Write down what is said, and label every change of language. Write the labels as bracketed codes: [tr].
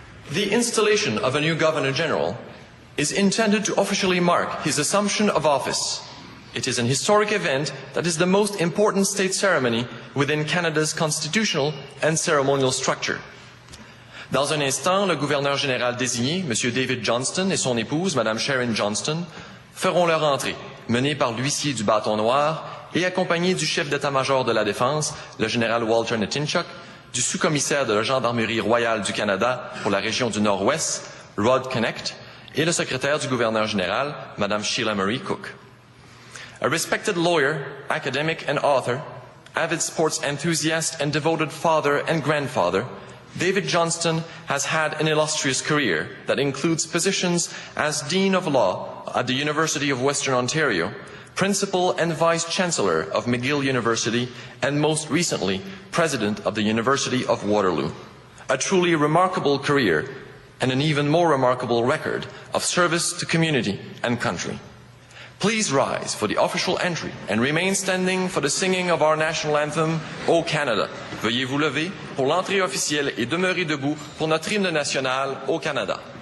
[en] The installation of a new Governor General is intended to officially mark his assumption of office. It is an historic event that is the most important state ceremony within Canada's constitutional and ceremonial structure. [fr] Dans un instant, le gouverneur général désigné, M. David Johnston, et son épouse, Mme Sharon Johnston, feront leur entrée, menés par l'huissier du bâton noir et accompagnés du chef d'état-major de la Défense, le général Walter Netinchuk, du sous-commissaire de la Gendarmerie royale du Canada pour la région du Nord-Ouest, Rod Connect, et le secrétaire du gouverneur général, Mme Sheila Marie Cook. [en] A respected lawyer, academic and author, avid sports enthusiast and devoted father and grandfather, David Johnston has had an illustrious career that includes positions as Dean of Law at the University of Western Ontario, Principal and Vice-Chancellor of McGill University, and most recently, President of the University of Waterloo. A truly remarkable career and an even more remarkable record of service to community and country. Please rise for the official entry and remain standing for the singing of our national anthem, O Canada. [fr] Veuillez vous lever pour l'entrée officielle et demeurer debout pour notre hymne national, Au Canada.